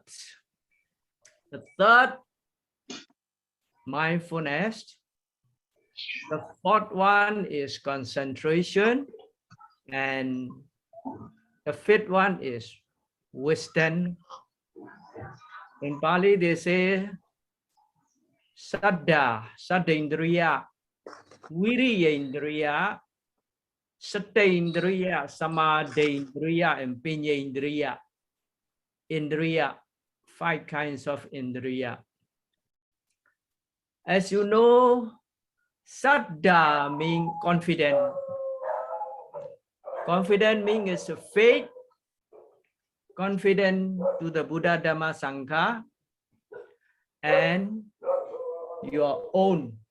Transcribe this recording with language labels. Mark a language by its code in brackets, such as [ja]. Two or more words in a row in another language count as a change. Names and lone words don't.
[en] The third, mindfulness. The fourth one is concentration. And the fifth one is wisdom. In Pali, they say [pi] Saddha, Saddha-indriya, Viriya-indriya, Satta-indriya, Samadhi-indriya, [en] and Pinya-indriya. Indriya, 5 kinds of indriya. As you know, Saddha means confident. Confident means it's a faith, confident to the Buddha, Dhamma, Sangha, and your own.